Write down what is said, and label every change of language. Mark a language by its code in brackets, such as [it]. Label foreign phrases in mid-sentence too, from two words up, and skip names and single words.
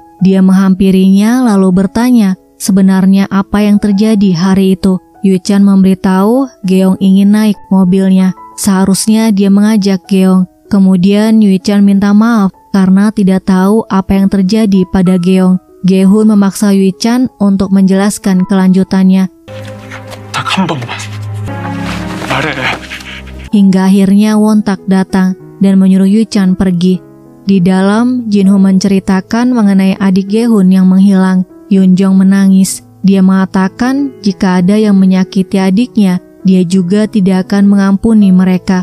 [id] Dia menghampirinya lalu bertanya, sebenarnya apa yang terjadi hari itu. Yu-chan memberitahu Geong ingin naik mobilnya. Seharusnya dia mengajak Geong. Kemudian Yu-chan minta maaf karena tidak tahu apa yang terjadi pada Geong. Ge-hun memaksa Yu-chan untuk menjelaskan kelanjutannya. [ko] 딱 한 번만 말해. [id] Hingga akhirnya Won-tak datang dan menyuruh Yu-chan pergi. Di dalam, Jin-ho menceritakan mengenai adik Ge-hun yang menghilang. Yun-jong menangis. Dia mengatakan jika ada yang menyakiti adiknya, dia juga tidak akan mengampuni mereka.